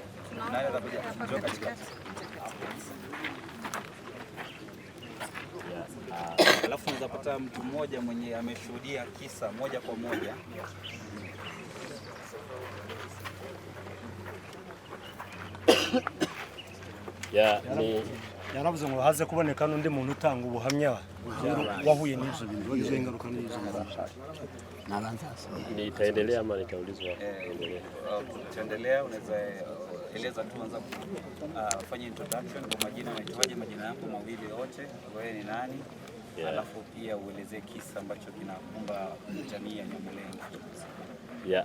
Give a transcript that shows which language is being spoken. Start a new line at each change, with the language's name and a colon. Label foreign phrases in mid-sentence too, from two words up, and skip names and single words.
Swahili: Alafu tunaweza pata mtu mmoja mwenye ameshuhudia kisa moja kwa moja.
Kinyarwanda: Ni yaravuze ngo haze kuboneka n'undi muntu utanga ubuhamya wahuye n'ibyo bintu izo ingaruka n'izo.
Swahili: Nitaendelea ama nitaulizwa? Tuendelea, unaweza eleza tu, anza kufanya introduction kwa majina, naitwaje, majina yako mawili yote, wewe ni nani? Alafu pia uelezee kisa ambacho kinakumba jamii ya Nyamulenge.